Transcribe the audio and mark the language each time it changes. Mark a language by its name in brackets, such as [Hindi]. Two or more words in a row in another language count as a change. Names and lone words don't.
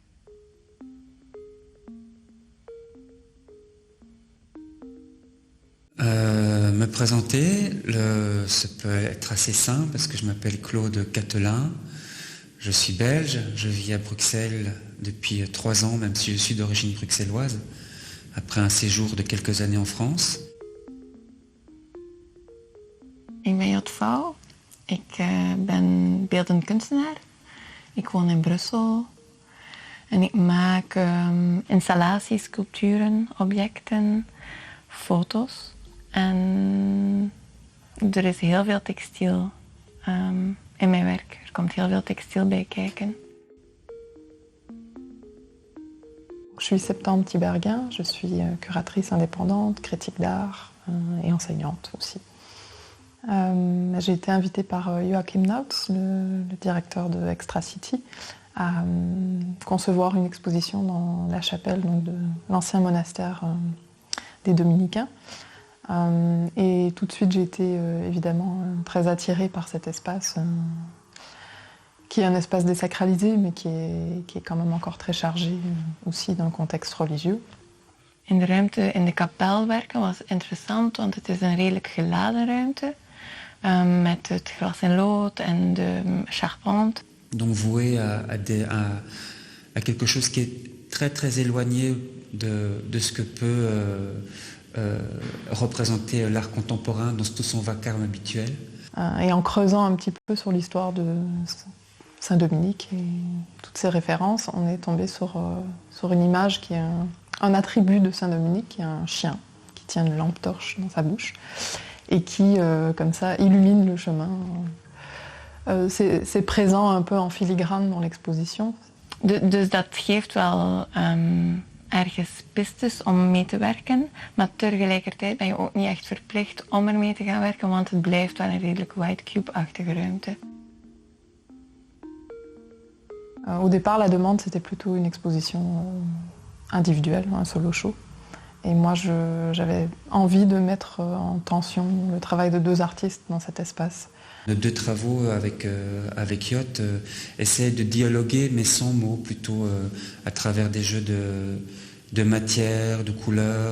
[French] Me présenter, ça peut être assez simple parce que je m'appelle Claude Catelin, je suis belge, je vis à Bruxelles depuis 3 ans, même si je suis d'origine bruxelloise, après un séjour de quelques années en France. [Dutch] Ik ben Jot Vouw, ik ben beeldend kunstenaar. Ik woon in Brussel en ik maak installaties, sculpturen, objecten, foto's. En er is heel veel textiel in mijn werk. Er komt heel veel textiel bij kijken. [French] Je suis Septembre Tiberghien, je suis curatrice indépendante, critique d'art et enseignante aussi. J'ai été invitée par Joachim Nautz, le directeur de Extra City, à concevoir une exposition dans la chapelle donc de l'ancien monastère des Dominicains. Et tout de suite, j'ai été évidemment très attirée par cet espace, qui est un espace désacralisé, mais qui est quand même encore très chargé aussi dans le contexte religieux. [Dutch] In de ruimte in de kapel werken was interessant, want het is een redelijk geladen ruimte. Met het glas en lood en de charpente. [French] Donc voué à quelque chose qui est très très éloigné de ce que peut représenter l'art contemporain dans tout son vacarme habituel. Et en creusant un petit peu sur l'histoire de Saint-Dominique et toutes ses références, on est tombé sur une image qui est un attribut de Saint-Dominique, qui est un chien qui tient une lampe torche dans sa bouche et qui, comme ça, illumine le chemin. C'est présent un peu en filigrane dans l'exposition. [Dutch] Dus dat geeft wel ergens pistes om mee te werken, maar tegelijkertijd ben je ook niet echt verplicht om ermee te gaan werken, want het blijft wel een redelijk [English] white cube- [Dutch] achtige ruimte. [French] Au départ, la demande, c'était plutôt une exposition individuelle, un [English] solo show. [French] Et moi, j'avais envie de mettre en tension le travail de 2 artistes dans cet espace. Nos 2 travaux avec Jot essaient de dialoguer, mais sans mots, plutôt à travers des jeux de matière, de couleurs.